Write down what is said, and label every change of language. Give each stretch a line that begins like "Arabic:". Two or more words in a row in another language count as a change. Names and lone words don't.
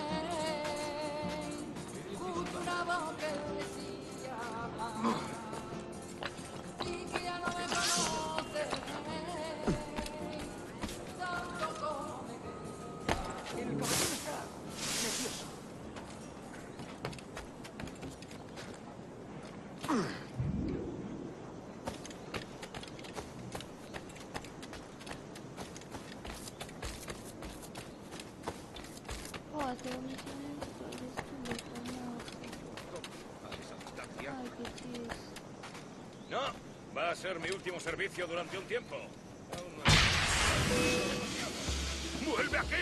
Spanish: Justo una voz que decía. Y que ya no me conoce. Tanto como me quería. El caballero está nervioso.
Romanian: Poate o misiune destul de frumoasă.
Spanish: Ay, qué triste. No, va a ser mi último servicio durante un tiempo. ¡Vuelve aquí!